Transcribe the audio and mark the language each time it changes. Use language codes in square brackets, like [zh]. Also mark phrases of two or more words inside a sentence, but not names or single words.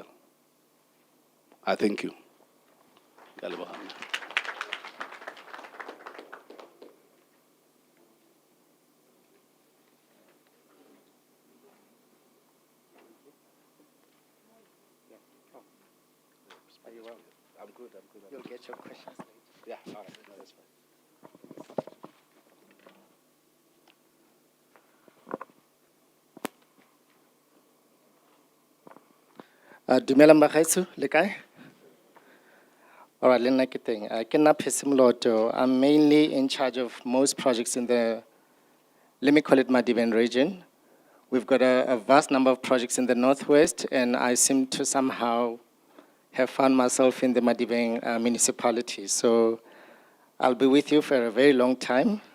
[en] I thank you. I'm good. You'll get your questions later. Yeah, all right, no, that's fine. [tn] Dumela Mbagaitso, le kae? [en] All right, [tn] le nna ke teng. Ke nna Phesi Moloto. [en] I'm mainly in charge of most projects in the, let me call it Madibeng region. We've got a vast number of projects in the northwest, and I seem to somehow have found myself in the Madibeng municipality. So I'll be with you for a very long time.